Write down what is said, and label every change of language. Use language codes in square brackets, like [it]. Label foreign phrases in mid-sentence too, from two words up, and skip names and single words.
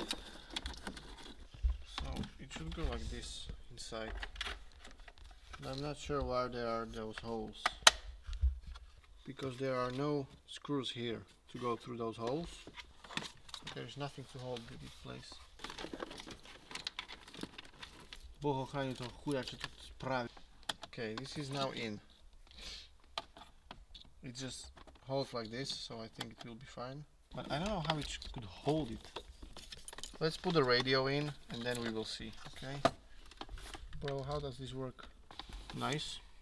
[en] So it should go like this inside. And I'm not sure why there are those holes, because there are no screws here to go through those holes. There's nothing to hold it in place. [sk] Boh ochrani toho chuja, čo to spraví. [en] Okay, this is now in. It just holds like this, so I think it will be fine. But I don't know how it could hold it. Let's put the radio in and then we will see. Okay. Bro, how does this work? Nice.